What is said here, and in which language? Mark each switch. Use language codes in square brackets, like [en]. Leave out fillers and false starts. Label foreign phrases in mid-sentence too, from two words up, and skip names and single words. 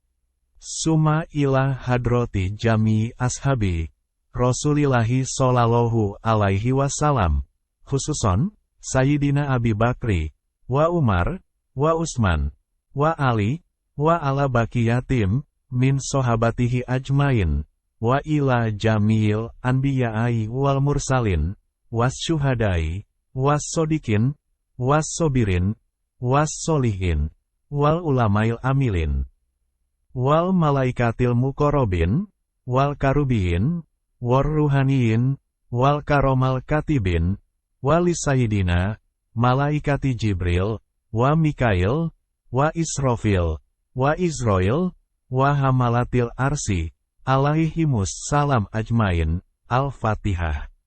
[ar] ثم إلى حضرة جميع أصحاب رسول الله صلى الله عليه وسلم خصوصا سيدنا أبي بكر وعمر وعثمان وعلي وعلى بقية من صحابته أجمعين وإلى جميع الأنبياء والمرسلين, والشهداء والصادقين والصابرين والصالحين والعلماء العاملين, والملائكة المقربين والكروبيين والروحانيين والكرام الكاتبين وإلى سيدنا ملائكة جبريل وميكائيل وإسرافيل وعزرائيل وحملة العرش عليهم السلام أجمعين الفاتحة.